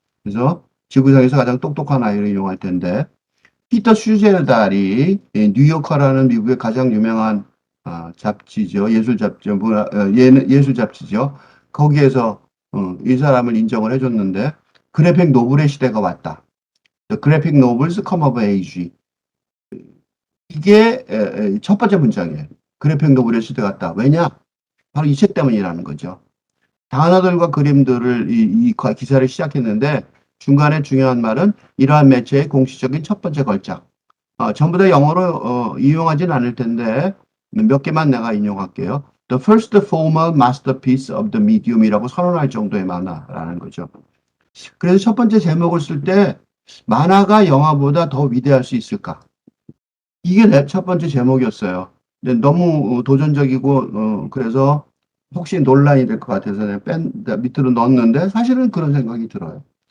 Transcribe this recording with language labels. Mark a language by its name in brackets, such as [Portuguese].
[Korean] 그래서 지구상에서 가장 똑똑한 아이를 이용할 텐데 피터 슈젤달이 뉴요커라는 미국의 가장 유명한 잡지죠. 예술 잡지, 예술 잡지죠. 거기에서 이 사람을 인정을 해줬는데 그래픽 노블의 시대가 왔다. [English] The Graphic Novels Come of Age. [Korean] 이게 첫 번째 문장이에요. 그래픽 노블의 시대가 왔다. 왜냐? 바로 이 책 때문이라는 거죠. 단어들과 그림들을 이 기사를 시작했는데 중간에 중요한 말은 이러한 매체의 공식적인 첫 번째 걸작. 전부 다 영어로 이용하진 않을 텐데 몇 개만 내가 인용할게요. [English] The first formal masterpiece of the medium이라고 [Korean] 선언할 정도의 만화라는 거죠. 그래서 첫 번째 제목을 쓸 때 만화가 영화보다 더 위대할 수 있을까? 이게 내 첫 번째 제목이었어요. 근데 너무 도전적이고 그래서 혹시 논란이 될 것 같아서 내가 밑으로 넣었는데 사실은 그런 생각이 들어요.